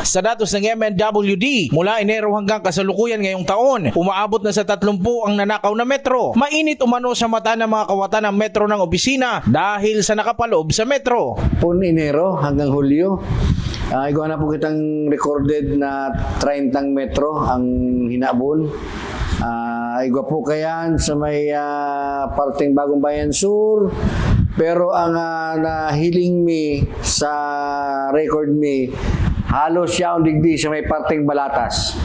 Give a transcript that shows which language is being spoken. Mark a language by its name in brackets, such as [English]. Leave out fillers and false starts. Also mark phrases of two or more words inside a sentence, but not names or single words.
[Filipino] Sa datos ng MNWD, mula Enero hanggang kasalukuyan ngayong taon, umaabot na sa 30 ang nanakaw na metro. Mainit umano sa mata ng mga kawatan ng metro ng opisina dahil sa nakapaloob sa metro. [Bikol] Po Enero hanggang Hulyo, igawa na po kitang recorded na 30 metro ang hinabol. Igwa po kayan sa may parteng Bagong Bayan Sur, pero ang nahiling mi sa record mi halos siya ang digdi sa may parteng Balatas.